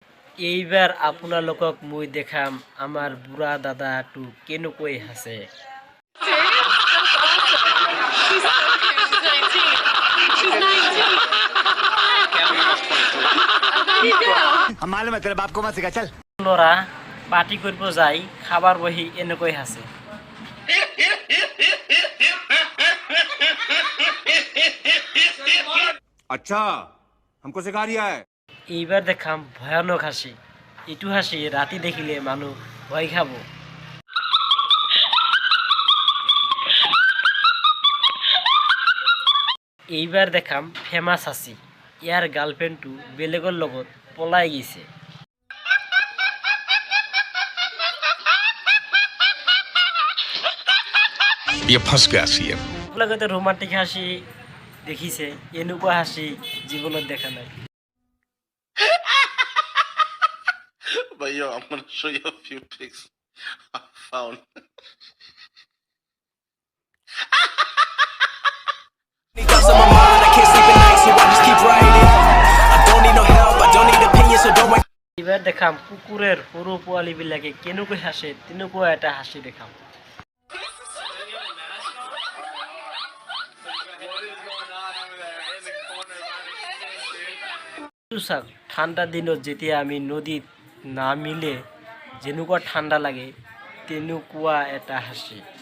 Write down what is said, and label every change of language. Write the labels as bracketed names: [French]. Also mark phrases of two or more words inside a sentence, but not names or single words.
[Assamese] এইবার আপোনালোকক মই দেখাম আমার বুঢ়া দাদাটো কেনেকৈ হাসে। [English] She's so cute. She's 19. She's 19. How do you do? [Hindi] हम मालूम है तेरे बाप को मत सिखा चल। [Assamese] ল'ৰা পাৰ্টি কৰিব যাই খাবার বহি এনেকৈ হাসে। [Hindi] अच्छा हमको सिखा रिया है। [Assamese] এইবার দেখাম ভয়ানক হাসি। এইটো হাসি ৰাতি দেখিলে মানুহ ভয় খাব। এইবার দেখাম ফেমাস হাসি। ইয়াৰ গার্লফ্রেন্ডটো বেলেগৰ লগত পলাই গৈছে। [Hindi] ये फंस गया सीएम। [Assamese] লগতে ৰোমান্টিক হাসি দেখিছে, এনেকুৱা হাসি জীৱনত দেখা নাই। [English] But yo, I'm gonna show you a few pics I found. Thoughts on my mind, I can't sleep at night, so I just keep writing. I don't need no help, I don't need opinions, so don't wait. [Assamese] এইবাৰ দেখাম কুকুরের সৰু পোৱালীবিলাকে কেনেকৈ হাসে, তেনেকুৱা এটা হাসি দেখাম। চাওক, ঠাণ্ডা দিনত যেতিয়া আমি নদীত নামিলে যেনেকুৱা ঠাণ্ডা লাগে তেনেকুৱা এটা হাসি।